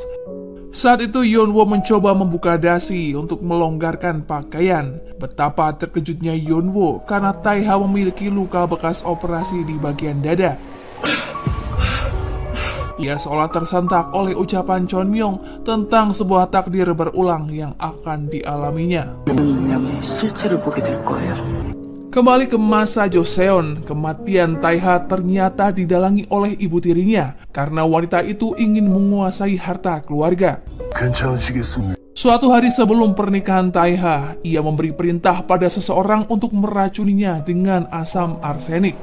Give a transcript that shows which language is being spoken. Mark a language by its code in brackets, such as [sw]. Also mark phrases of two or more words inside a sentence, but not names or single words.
[id] Saat itu Yeonwoo mencoba membuka dasi untuk melonggarkan pakaian. Betapa terkejutnya Yeonwoo karena Taeha memiliki luka bekas operasi di bagian dada. Ia seolah tersentak oleh ucapan Chonmyung tentang sebuah takdir berulang yang akan dialaminya. [ko] 운명의 실체를 보게 될 거예요. [id] Kembali ke masa Joseon, kematian Taeha ternyata didalangi oleh ibu tirinya karena wanita itu ingin menguasai harta keluarga. Suatu hari sebelum pernikahan Taeha, ia memberi perintah pada seseorang untuk meracuninya dengan asam arsenik.